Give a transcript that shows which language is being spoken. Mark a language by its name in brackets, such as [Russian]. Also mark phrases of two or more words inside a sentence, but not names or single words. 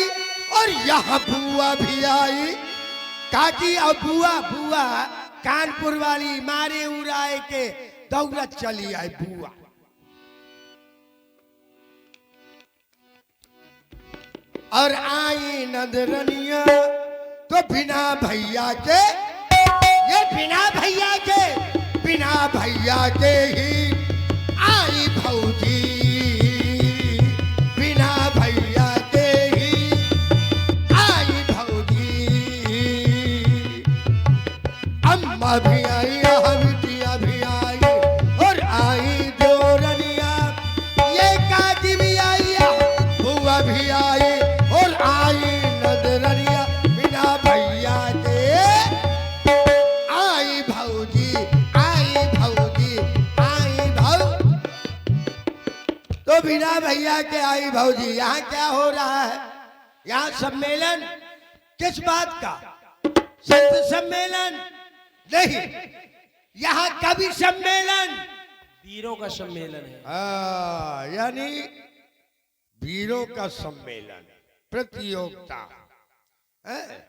[Hindi] और यहाँ बुआ भी आई। काकी और बुआ, बुआ कानपुर वाली मारे उड़ाए के दौलत चली आई बुआ। और आई नंदरनिया तो बिना भैया के, ये बिना भैया के, बिना भैया के ही आई भौजी। बिना भैया के ही आई भौजी। अम्मा भी आई, बिटिया भी आई। और आई देवरनिया, ये काकी भी आई, बुआ भी आई। और आई नदरनिया बिना भैया के आई भौजी, आई भौजी, आई भौ। तो बिना भैया के आई भौजी। यहाँ क्या हो रहा है? यहाँ सम्मेलन किस बात का? संत सम्मेलन नहीं, यहाँ कवि सम्मेलन, वीरों का सम्मेलन है। यानी वीरों का सम्मेलन, प्रतियोगिता है?